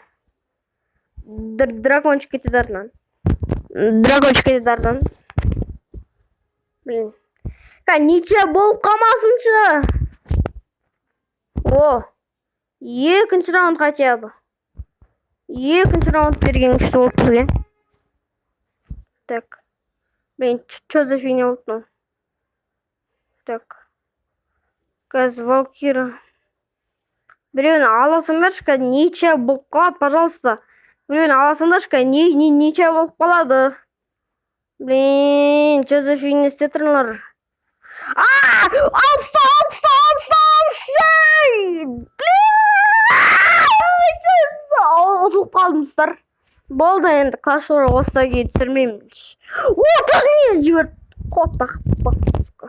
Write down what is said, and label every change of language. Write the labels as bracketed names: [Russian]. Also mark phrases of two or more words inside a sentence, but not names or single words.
[Kazakh] Дракончик кетеді артынан. [Russian] Блин. [Kazakh] Ниче болып қалмасыншы. Екінші раунд [Russian] хотя бы. [Kazakh] Екінші раунд берген күшті болып бізге. [Russian] Так. Блин, что за фигня болды? [Kazakh] Так. Қазір Валкира. Біреуін аласыңдаршы, ниче болып қалады, пожалуйста. Біреуін аласыңдаршы, ниче болып қалады. [Russian] Блин, что за фигня [Kazakh] істеп тұрсыңдар? Алса! Ұтылып қалдыңыздар. Болды енді, Clash Royale осыда кейін түсірмеймін. Отыз не жіберді? Қотақ басқа.